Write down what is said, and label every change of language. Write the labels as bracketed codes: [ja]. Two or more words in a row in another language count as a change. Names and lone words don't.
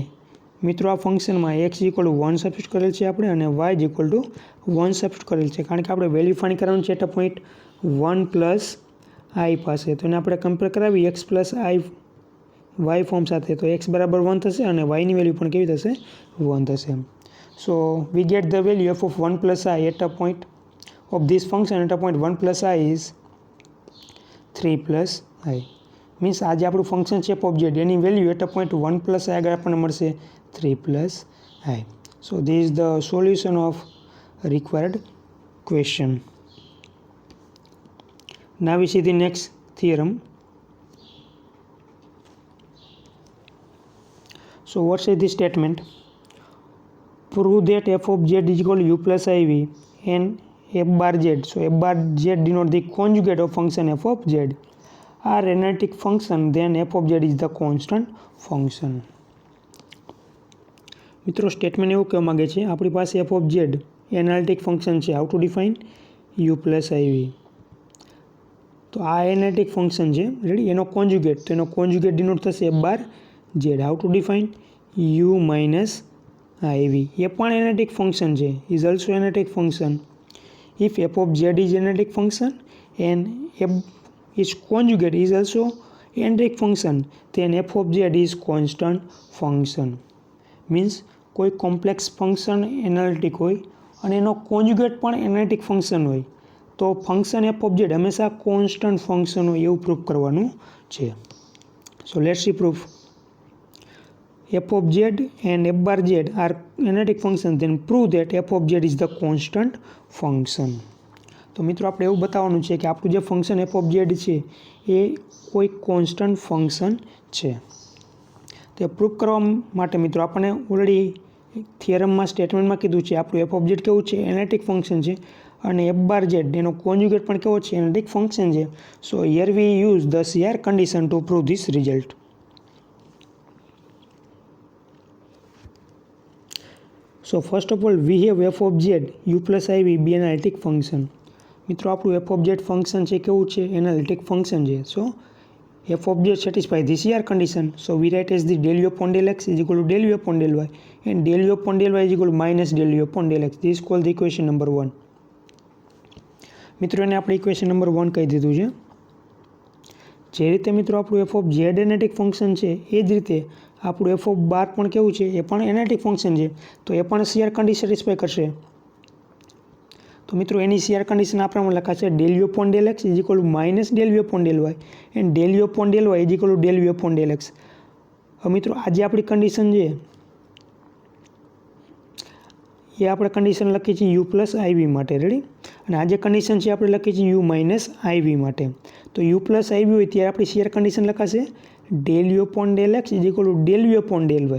[gu] મિત્રો આ ફંક્શનમાં [en] x equal to 1 substitute [gu] કરેલ છે આપણે અને [en] y equal to 1 substitute [gu] કરેલ છે, કારણ કે આપણે [en] value find [gu] કરવાનું છે [en] at point 1 plus i [gu] પાસે. તો એને આપણે કમ્પેર કરાવી [en] x plus i y form [gu] સાથે તો x બરાબર 1 થશે અને y ની વેલ્યુ પણ કેવી થશે 1 થશે. [en] So we get the value f of 1 plus i at a point of this function at a point 1 plus i is 3 plus i. [gu] મીન્સ આજે આપણું ફંક્શન છે [en] f of z, [gu] એની વેલ્યુ [en] at a point 1 plus i [gu] આગળ આપણને મળશે [en] 3 plus i. So this is the solution of required question. Now we see the next theorem. So what is this statement? Prove that f of z is equal to u plus iv and f bar z. So f bar z denote the conjugate of function f of z. Are analytic function, then f of z is the constant function. [gu] મિત્રો સ્ટેટમેન્ટ એવું કહેવા માગે છે આપણી પાસે [en] f of z analytic function [gu] છે. [en] How to define u plus iv. [gu] તો આ [en] analytic function [gu] છે, રેડી. એનો કોન્જ્યુગેટ, તો એનો કોન્જ્યુગેટ ડિનોટ થશે [en] f bar z. How to define u minus iv. [gu] એ પણ [en] analytic function [gu] છે, [en] is also analytic function. If f of z is analytic function and f its conjugate is also analytic function, then f of z is constant function. [gu] મીન્સ કોઈ [en] complex function analytic [gu] હોય અને એનો કોન્જ્યુગેટ પણ [en] analytic function [gu] હોય તો [en] function f of z [gu] હંમેશા [en] constant function [gu] હોય એવું પ્રૂફ કરવાનું છે. [en] So let's see proof. f of z and f bar z are analytic function, then prove that f of z is the constant function. [gu] તો મિત્રો આપણે એવું બતાવવાનું છે કે આપણું જે ફંક્શન [en] f of z [gu] છે એ કોઈ [en] constant function [gu] છે. તે પ્રૂફ કરવા માટે મિત્રો આપણને ઓલરેડી થિયરમમાં સ્ટેટમેન્ટમાં કીધું છે આપણું [en] f of z [gu] કેવું છે [en] analytic function [gu] છે અને [en] f bar z [gu] એનો કોન્જ્યુગેટ પણ કેવો છે [en] analytic function [gu] છે. [en] So here we use the CR condition to prove this result. So first of all we have f of z u plus iv be analytic function. [gu] મિત્રો આપણું [en] f of z [gu] ફંક્શન છે કેવું છે [en] analytic function [gu] છે. [en] સો f of z satisfy this CR condition. So we write as the del u upon del x is equal to del u upon del y and del u upon del y is equal to minus del u upon del x. This is called the equation number 1. [gu] મિત્રો એને આપણે [en] equation number 1 [gu] કહી દીધું છે. જે રીતે મિત્રો આપણું [en] f of z analytic function [gu] છે એ જ રીતે આપણું [en] f of bar [gu] પણ કેવું છે એ પણ [en] analytic function [gu] છે, તો એ પણ [en] CR condition satisfy [gu] કરશે. તો મિત્રો એની CR કન્ડિશન આપણામાં લખાશે [en] del u upon del x is equal to minus del u upon del y and del u upon del y is equal to del u upon del x. [gu] હવે મિત્રો આ જે આપણી કન્ડિશન છે એ આપણે કન્ડિશન લખી છે [en] u plus iv [gu] માટે, રેડી. અને આ જે કન્ડિશન છે આપણે લખીએ છીએ [en] u minus iv [gu] માટે. તો [en] u plus iv [gu] હોય ત્યારે આપણી [en] CR condition [gu] લખાશે [en] del u upon del x is equal to del u upon del y.